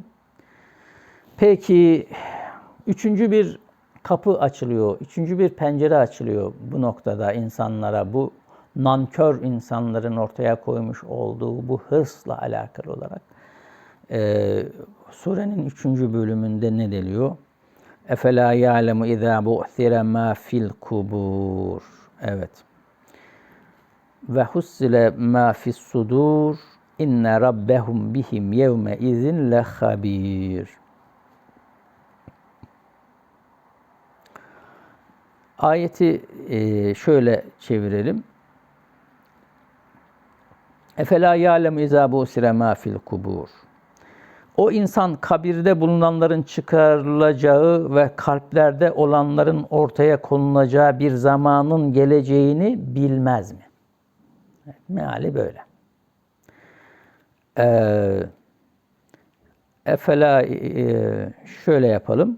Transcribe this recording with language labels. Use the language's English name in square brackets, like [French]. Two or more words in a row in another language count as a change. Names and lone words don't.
[Turkish] Peki, üçüncü bir kapı açılıyor, üçüncü bir pencere açılıyor bu noktada insanlara, bu nankör insanların ortaya koymuş olduğu bu hırsla alakalı olarak. Surenin 3. bölümünde ne deniyor? [Arabic] اَفَلَا يَعْلَمُ اِذَا بُعْثِرَ مَا فِي الْقُبُورِ. [Turkish] Evet. [Arabic] وَحُسِّلَ مَا فِي الصُّدُورِ اِنَّ رَبَّهُمْ بِهِمْ يَوْمَئِذٍ لَخَبِيرٌ. [Turkish] Ayeti şöyle çevirelim. [Arabic] اَفَلَا يَعْلَمُ اِذَا بُعْثِرَ مَا فِي الْقُبُورِ. [Turkish] O insan kabirde bulunanların çıkarılacağı ve kalplerde olanların ortaya konulacağı bir zamanın geleceğini bilmez mi? Evet, meali böyle. Şöyle yapalım.